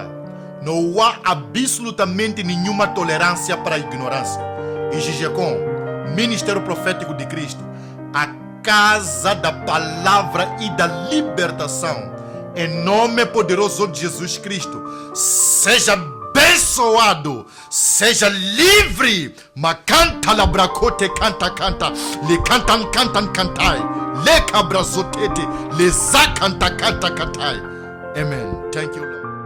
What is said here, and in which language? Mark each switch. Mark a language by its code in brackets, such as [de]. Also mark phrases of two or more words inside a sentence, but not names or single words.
[pt] Não há absolutamente nenhuma tolerância para a ignorância. E GGCOM, Ministério Profético de Cristo, a casa da palavra e da libertação, em nome poderoso de Jesus Cristo, seja bem abençoado, seja livre. Macanta labracote canta, le cantan, cantai, le cabrazotete, le zacanta, cantai. [en] Amen. Thank you, Lord.